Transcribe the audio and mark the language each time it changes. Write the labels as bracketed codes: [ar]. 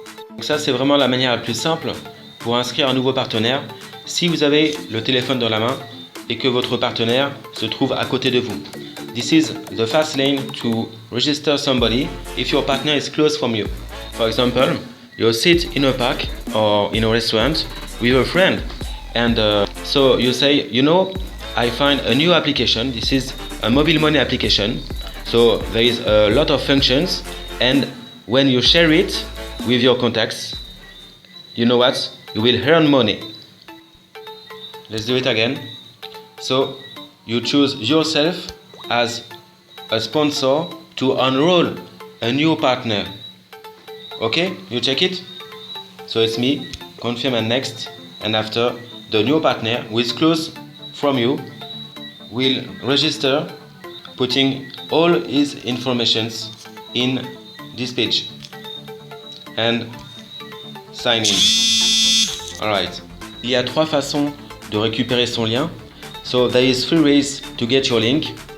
[fr] Donc ça c'est vraiment la manière la plus simple pour inscrire un nouveau partenaire si vous avez le téléphone dans la main et que votre partenaire se trouve à côté de vous. [en] This is the fast lane to register somebody if your partner is close from you. For example, you sit in a park or in a restaurant with a friend and so you say, you know, I find a new application. This is a mobile money application. So there is a lot of functions and when you share it with your contacts, you know what? You will earn money. Let's do it again. So you choose yourself as a sponsor to enroll a new partner. Okay, you check it. So it's me, confirm and next. And after, the new partner who is close from you will register, putting all his informations in this page. And sign in. Alright. [fr] Il y a 3 façons de récupérer son lien. [en] So there is 3 ways to get your link.